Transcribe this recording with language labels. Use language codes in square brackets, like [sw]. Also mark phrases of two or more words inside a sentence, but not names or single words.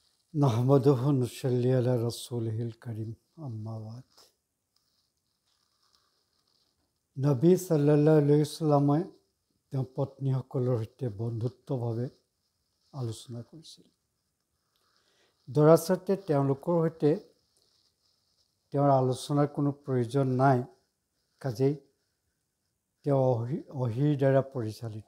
[ar] نحمده ونصلي على رسوله الكريم أما بعد [as] নবী [ar] صلى الله عليه وسلم [as] তেওঁৰ পত্নীসকলৰ সৈতে বন্ধুত্বভাৱে আলোচনা কৰিছিল। দৰাচলতে তেওঁলোকৰ সৈতে তেওঁৰ আলোচনাৰ কোনো প্ৰয়োজন নাই, কাজেই তেওঁ অহিৰ দ্বাৰা পৰিচালিত।